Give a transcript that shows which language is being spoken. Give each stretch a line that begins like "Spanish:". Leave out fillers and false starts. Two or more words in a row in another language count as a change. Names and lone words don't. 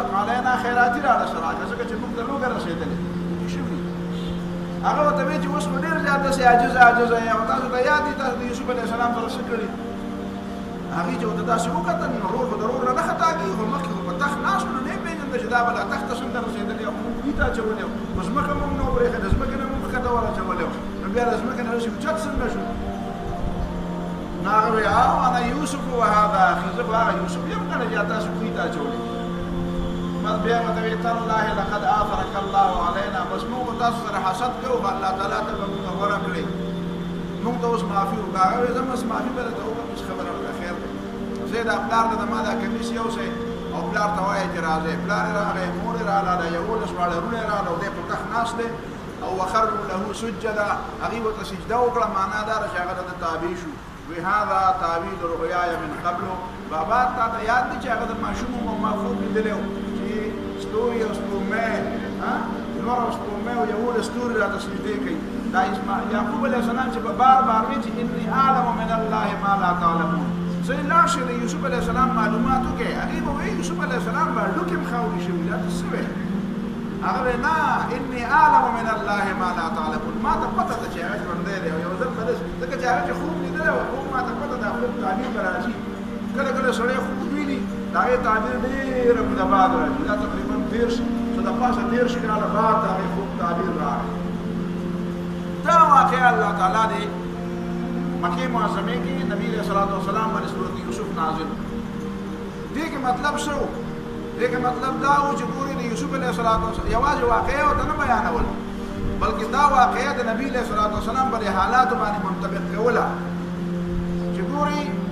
Pashto: علینا خیراتي را درسره راکړه ځکه چې موږ ته لوږه رسېدلې شوي هغه ورته وایي چې اوس خو ډېر زیات داسې عاجزه یې او تاسو ته یاد دي تاسو د یوسف علیه السلام سره څه کړي هغې چې ورته داسې وکتل نو ورور خو د ورور نه نه خطا کېږي خو مخکې خو په تخت ناست نو نه یې پېژنده چې دا به لا تخت ته څنګه رسېدلې او موږ کوي ته اچولې وو په ځمکه موږ نه وبرېښې د ځمکې نه موږ ښکته ورچولې وو نو بیا د ځمکې نه رسې اوچت څنګه شو نو هغه وایي
Arabic: انا یوسف وهذا اخي
Pashto: زه خو هغه یوسف یم که نه چې تاسو کوي ته اچولې بس بیا ورته وایي
Arabic: تالله لقد آثرک الله علینا
Pashto: بس موږ تاسو سره حسد کوو خو الله تعالی ته به موږ غوره کړې موږ ته اوس معافي وکړه هغه وایي زه بس معافي به درته وکړم هېڅ خبره نه ده خیر دی زه دا پلار ته د ما دا کمیس یوسئ او پلار ته وایي چې راځئ پلار یې راغی مور یې راغله دا 11 واړه وروڼه یې راغله او دی په تخت ناست دی او
Arabic: وخروا له سجدا
Pashto: هغې ورته سجده وکړه معنا دا ده چې هغه د تابع شو وی
Arabic: هذا تعویل رؤیای من قبل
Pashto: بابا تا ته یاد دی چې هغه د ماشوم او ما خوب لیدلی و چې ستوري او سپوږمۍ لمر او سپوږمۍ او 11 ستوري راته سجدې کوي دا یعقوب علیه السلام چې په بار بار وایي چې
Arabic: اني اعلم من الله ما لا تعلمون
Pashto: زه لاړ شئ د یوسف علیه السلام معلومات وکړئ هغې به وایي یوسف علیه السلام به هډوکې هم خاورې شوي دا ته څه وایي هغه وایي نه
Arabic: اني اعلم من الله ما لا تعلمون
Pashto: ما ته پته ده چې هغه ژوندی دی او یو ځل به داسې ځکه چې هغه چې خوب لیدلی و خوب ما ته پته ده خوب تعبیر به راځي کله کله سړی خوب ویني د هغې تعبیر ډېره موده بعد راځي دا تقریبا 30 څه د پاسه 30 کاله بعد د هغې خوب تعبیر راغی دا واقعه الله تعالی دی مکې معظمې کې نبي علیه الصلاة والسلام باندې صورت یوسف نازل دې کې مطلب څه و دې کې مطلب دا و چې ګورې د یوسف علیه الصلاة والسلام یوازې واقعه ورته نه بیانول بلکې دا واقعه د نبي علیه الصلاة والسلام باندې حالاتو باندې منطبق کوله چې ګورې